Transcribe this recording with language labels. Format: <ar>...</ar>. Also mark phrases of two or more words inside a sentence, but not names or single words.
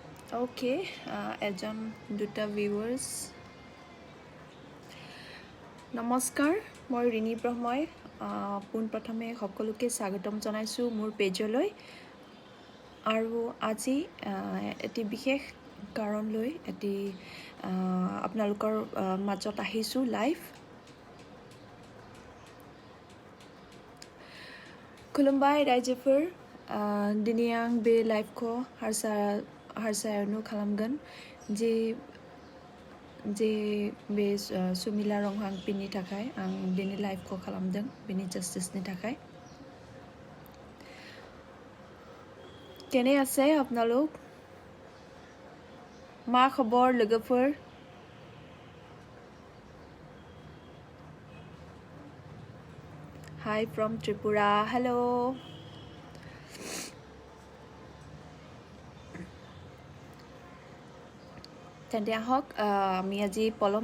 <as>Okay, এজন দুটা ভিউৱাৰ্ছ নমস্কাৰ মই ৰিণী ব্ৰহ্মই পোনপ্ৰথমে সকলোকে স্বাগতম জনাইছোঁ মোৰ পেজলৈ আৰু আজি এটি বিশেষ কাৰণ লৈ এটি আপোনালোকৰ মাজত আহিছোঁ লাইভ</as> <brx>खुलुमबाय रायजोफोर दिनै आं बे लाइभखौ हारसायावनो खालामगोन जे बे सुमिला रंहांपिनि थाखाय आं दिनै लाइभखौ खालामदों बेनि जास्टिसनि थाखाय केने</brx> <as>আছে আপোনালোক</as> <brx>मा खबर लोगोफोर</brx> <en>Hi from Tripura hello</en> <as>তেন্তে আহক আমি আজি পলম</as>